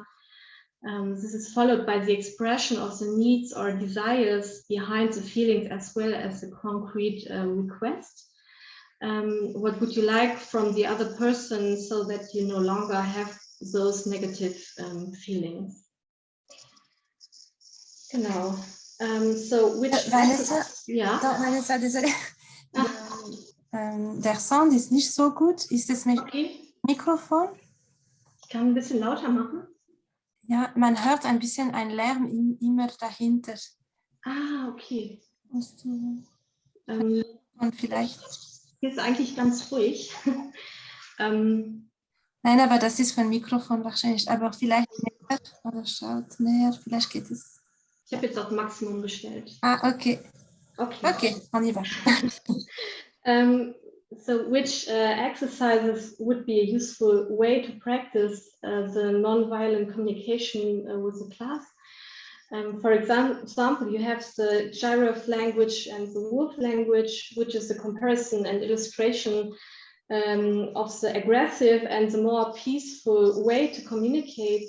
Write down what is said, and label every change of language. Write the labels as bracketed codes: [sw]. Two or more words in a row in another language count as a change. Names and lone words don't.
[en] This is followed by the expression of the needs or desires behind the feelings, as well as a concrete request. What would you like from the other person so that you no longer have those negative feelings? Genau. So which Vanessa, [de] ja? Doch, Vanessa, désolé. Der Sound ist nicht so gut. Ist das Mikrofon? Ich kann ein bisschen lauter machen. Ja, man hört ein bisschen einen Lärm immer dahinter. Ah, okay. Und vielleicht. Hier ist eigentlich ganz ruhig. Nein, aber das ist von Mikrofon wahrscheinlich. Aber vielleicht näher oder schaut näher. Vielleicht geht es. Ich habe jetzt auf Maximum gestellt. [fr] Ah, okay. Okay, on y va. [en] So which exercises would be a useful way to practice the non-violent communication with the class? For example, you have the giraffe language and the wolf language, which is the comparison and illustration of the aggressive and the more peaceful way to communicate.